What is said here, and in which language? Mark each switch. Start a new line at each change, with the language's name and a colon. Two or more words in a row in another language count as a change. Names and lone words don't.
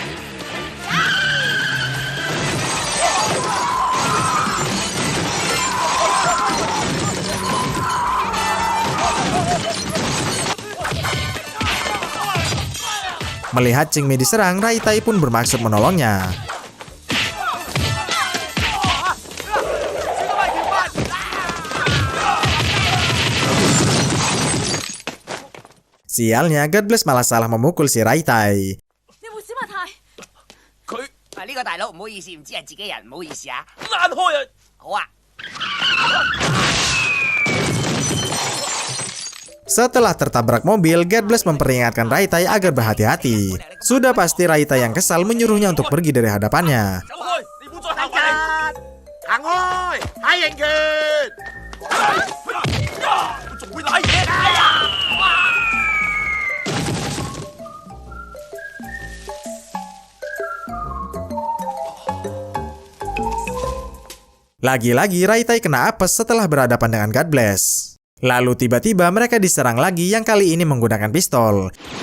Indonesian: Melihat Qingmi diserang, Rai Tai pun bermaksud menolongnya. Sialnya, God Bless malah salah memukul si Rai Tai.
Cantonese: 你會小馬太？佢呢個大佬唔好意思，唔知係自己人，唔好意思啊。爛開啊！好啊。
Indonesian: Setelah tertabrak mobil, God Bless memperingatkan Rai Tai agar berhati-hati. Sudah pasti Rai Tai yang kesal menyuruhnya untuk pergi dari hadapannya.
Cantonese: 走開！你唔好再行埋嚟！行開！睇人拳！我仲會賴嘢！哎呀！
Indonesian: Lagi-lagi Rai Tai kena apes setelah berhadapan dengan God Bless. Lalu tiba-tiba mereka diserang lagi, yang kali ini menggunakan pistol.